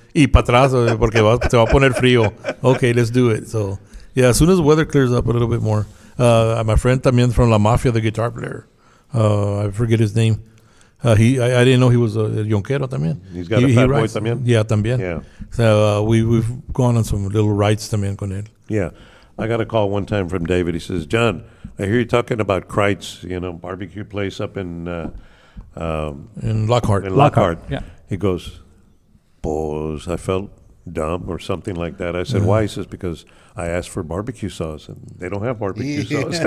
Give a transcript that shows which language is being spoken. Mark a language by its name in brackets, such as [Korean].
[Spanish] Y para atrás, porque se va a poner frío. [English] Okay, let's do it. So, yeah, as soon as the weather clears up a little bit more. My friend también from La Mafia, the guitar player. I forget his name. I didn't know he was a yonquero también. He's got a fat boy writes- [Spanish] también? [English] Yeah, también. Yeah. So we've gone on some little rides [Spanish] también con él. [English] Yeah. I got a call one time from David. He says, John, I hear you talking about Kreitz, barbecue place up in Lockhart. Lockhart. Yeah. He goes, "Pues I felt dumb or something like that." I said, "Why?" He says, "Because I asked for barbecue sauce and they don't have barbecue sauce."